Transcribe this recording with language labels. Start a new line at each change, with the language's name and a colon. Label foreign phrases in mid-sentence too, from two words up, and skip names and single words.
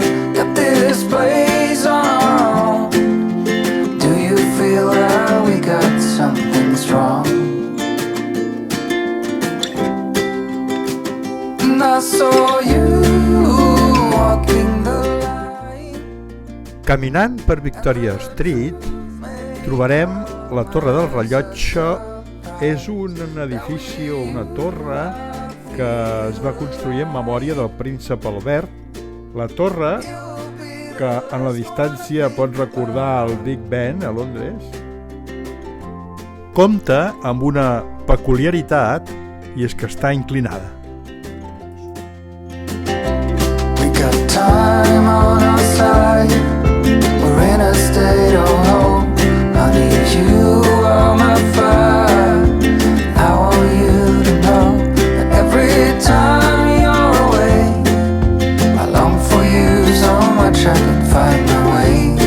English: Got this place on our own. Do you feel that we got something strong? And I saw you walking the line.
Catalan: Caminant per Victoria Street trobarem la Torre del Rellotge. És un edifici o una torre que es va construir en memòria del príncep Albert. La torre, que en la distància pot recordar el Big Ben a Londres, compta amb una peculiaritat, i és que està inclinada.
English: We got time on our side. We're in a state of hope. I need you on my fire. I want you to know that every time you're away, I long for you so much I can find my way.